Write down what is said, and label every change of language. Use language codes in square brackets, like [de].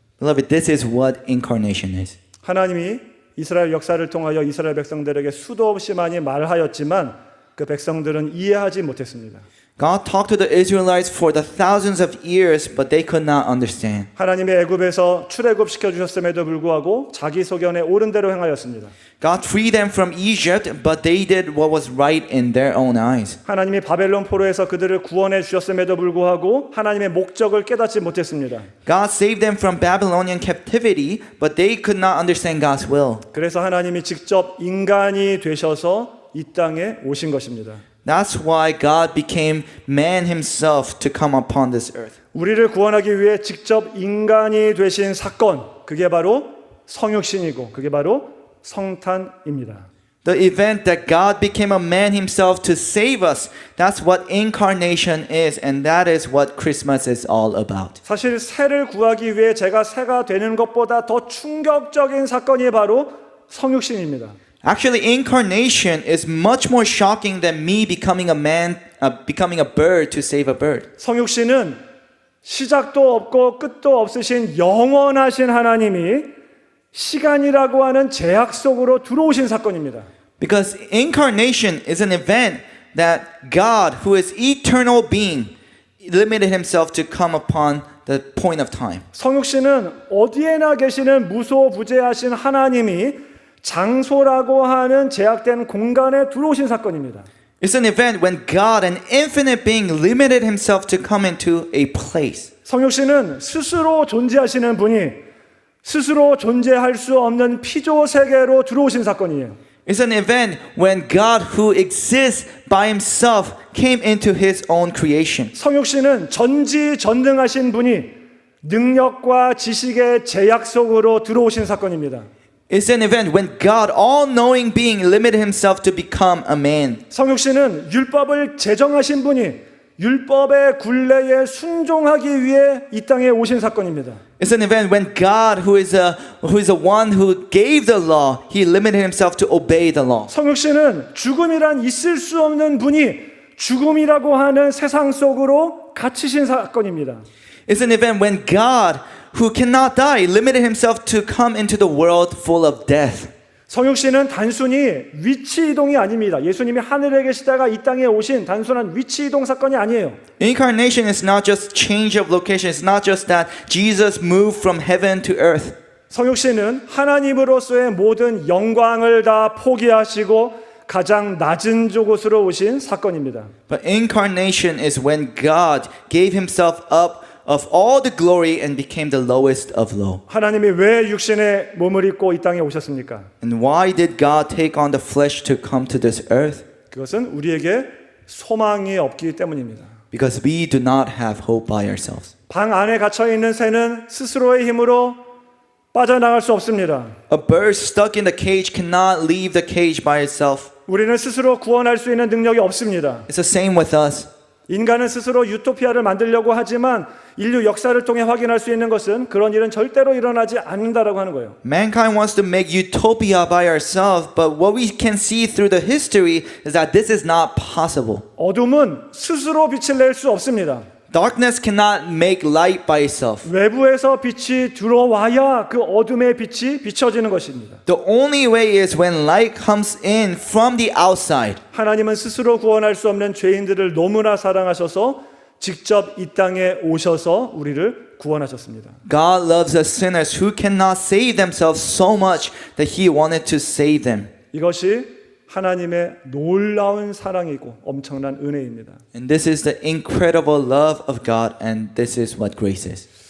[en] Beloved, this is what incarnation is. [ko] 하나님이 이스라엘 역사를 통하여 이스라엘 백성들에게 수도 없이 많이 말하였지만 그 백성들은 이해하지 못했습니다. [en] God talked to the Israelites for the thousands of years, but they could not understand. [ko] 하나님이 애굽에서 출애굽시켜 주셨음에도 불구하고 자기 소견에 옳은 대로 행하였습니다. [en] God freed them from Egypt, but they did what was right in their own eyes. [ko] 하나님이 바벨론 포로에서 그들을 구원해 주셨음에도 불구하고 하나님의 목적을 깨닫지 못했습니다. [en] God saved them from Babylonian captivity, but they could not understand God's will. [ko] 그래서 하나님이 직접 인간이 되셔서 이 땅에 오신 것입니다. [en] That's why God became man himself to come upon this earth. [ko] 우리를 구원하기 위해 직접 인간이 되신 사건, 그게 바로 성육신이고 그게 바로 성탄입니다. [en] The event that God became a man himself to save us, that's what incarnation is, and that is what Christmas is all about. [ko] 사실 새를 구하기 위해 제가 새가 되는 것보다 더 충격적인 사건이 바로 성육신입니다. [en] Actually, incarnation is much more shocking than me becoming a man, becoming a bird to save a bird. [ko] 성육신은 시작도 없고 끝도 없으신 영원하신 하나님이 시간이라고 하는 제약 속으로 들어오신 사건입니다. [en] Because incarnation is an event that God, who is eternal being, limited himself to come upon the point of time. [ko] 성육신은 어디에나 계시는 무소부재하신 하나님이 장소라고 하는 제약된 공간에 들어오신 사건입니다. [en] It's an event when God, an infinite being, limited himself to come into a place. [ko] 성육신은 스스로 존재하시는 분이 스스로 존재할 수 없는 피조 세계로 들어오신 사건이에요. [en] It's an event when God, who exists by himself, came into his own creation. [ko] 성육신은 전지전능하신 분이 능력과 지식의 제약 속으로 들어오신 사건입니다. [en] It's an event when God, all-knowing being, limited himself to become a man. [ko] 성육신은 율법을 제정하신 분이 율법의 굴레에 순종하기 위해 이 땅에 오신 사건입니다. [en] It's an event when God, who is the one who gave the law, he limited himself to obey the law. [ko] 성육신은 죽음이란 있을 수 없는 분이 죽음이라고 하는 세상 속으로 갇히신 사건입니다. [en] It's an event when God, who cannot die, limited himself to come into the world full of death. [ko] 성육신은 단순히 위치 이동이 아닙니다. 예수님이 하늘에 계시다가 이 땅에 오신 단순한 위치 이동 사건이 아니에요. [en] Incarnation is not just change of location. It's not just that Jesus moved from heaven to earth. [ko] 성육신은 하나님으로서의 모든 영광을 다 포기하시고 가장 낮은 곳으로 오신 사건입니다. [en] But incarnation is when God gave himself up of all the glory and became the lowest of low. [ko] 하나님이 왜 육신의 몸을 입고 이 땅에 오셨습니까? [en] And why did God take on the flesh to come to this earth? [ko] 그것은 우리에게 소망이 없기 때문입니다. [en] Because we do not have hope by ourselves. [ko] 방 안에 갇혀 있는 새는 스스로의 힘으로 빠져나갈 수 없습니다. [en] A bird stuck in the cage cannot leave the cage by itself. [ko] 우리는 스스로 구원할 수 있는 능력이 없습니다. [en] It's the same with us. [ko] 인간은 스스로 유토피아를 만들려고 하지만 인류 역사를 통해 확인할 수 있는 것은 그런 일은 절대로 일어나지 않는다라고 하는 거예요. [en] Mankind wants to make utopia by ourselves, but what we can see through the history is that this is not possible. [ko] 어둠은 스스로 빛을 낼 수 없습니다. [en] Darkness cannot make light by itself. [ko] 외부에서 빛이 들어와야 그 어둠의 빛이 비춰지는 것입니다. [en] The only way is when light comes in from the outside. [ko] 하나님은 스스로 구원할 수 없는 죄인들을 너무나 사랑하셔서 직접 이 땅에 오셔서 우리를 구원하셨습니다. [en] God loves us sinners who cannot save themselves so much that He wanted to save them. [ko] 이것이 하나님의 놀라운 사랑이고 엄청난 은혜입니다. [en] And this is the incredible love of God, and this is what grace is.